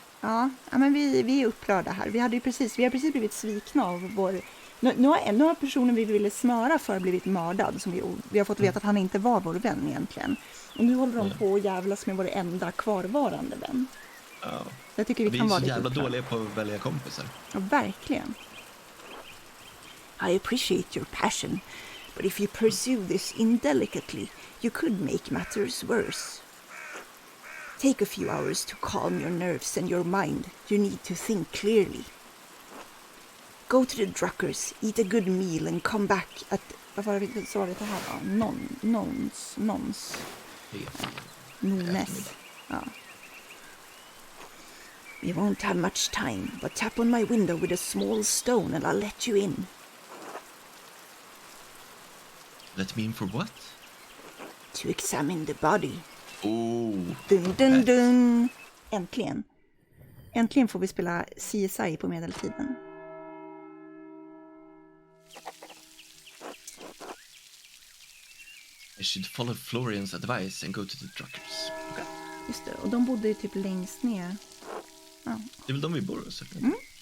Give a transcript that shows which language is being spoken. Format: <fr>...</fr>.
<sv>Ja, men vi är upprörda här. Vi har precis blivit svikna av vår... Nu har personen vi ville smöra för blivit mördad. Som vi har fått veta att han inte var vår vän egentligen. Och nu håller de på att jävlas med vår enda kvarvarande vän. Ja. Jag tycker vi kan vara är så lite jävla upprörda. dåliga på att välja kompisar. Ja, verkligen.</sv> <en>I appreciate your passion, but if you pursue this indelicately, you could make matters worse. Take a few hours to calm your nerves and your mind. You need to think clearly. Go to the Druckers, eat a good meal and come back at...</en> <sv>Vad var det här då? Nons. Nones. Ja.</sv> <en>We won't have much time, but tap on my window with a small stone and I'll let you in. Let me in for what? To examine the body. Oh. Dun, dun, dun.</en> <sv>Äntligen får vi spela CSI på medeltiden.</sv> <en>I should follow Florian's advice and go to the Druckers. Okay.</en> <sv>Just det, och de bodde ju typ längst ner. Ja. Det är väl de vi bor hos? Mm.</sv>